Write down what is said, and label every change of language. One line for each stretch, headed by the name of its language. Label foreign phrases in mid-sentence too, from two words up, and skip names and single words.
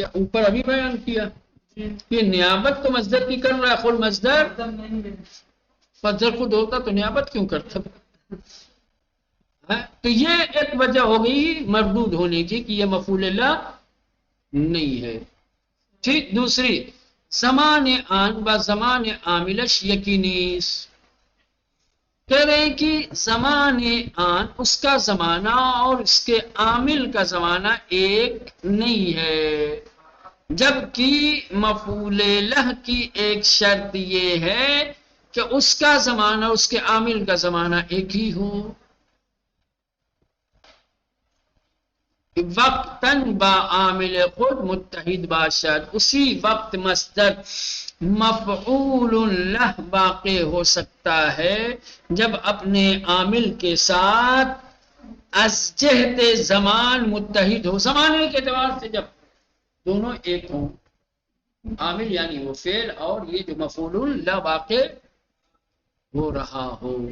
Urdu: اوپر ابھی بیان کیا کہ نیابت تو مصدر کی کر رہا ہے، خود مصدر خود ہوتا تو نیابت کیوں کرتا؟ تو یہ ایک وجہ ہو گئی مردود ہونے کی کہ یہ مفعول لہ نہیں ہے. ٹھیک. دوسری،
Persian: زمان آن با زمان عاملش یقینیس.
Urdu: کہہ رہے ہیں کہ
Persian: زمان آن
Urdu: اس کا زمانہ اور اس کے عامل کا زمانہ ایک نہیں ہے، جبکہ مفعول لہ کی ایک شرط یہ ہے کہ اس کا زمانہ اس کے عامل کا زمانہ ایک ہی ہو.
Persian: وقتاً با عامل خود متحد باشد،
Urdu: اسی وقت مصدر مفعول لہ واقع ہو سکتا ہے جب اپنے عامل کے ساتھ
Persian: از جہت زمان
Urdu: متحد ہو، زمانے کے اعتبار سے جب دونوں ایک ہوں، عامل یعنی وہ فعل اور یہ جو مفعول لہ واقع ہو رہا ہو.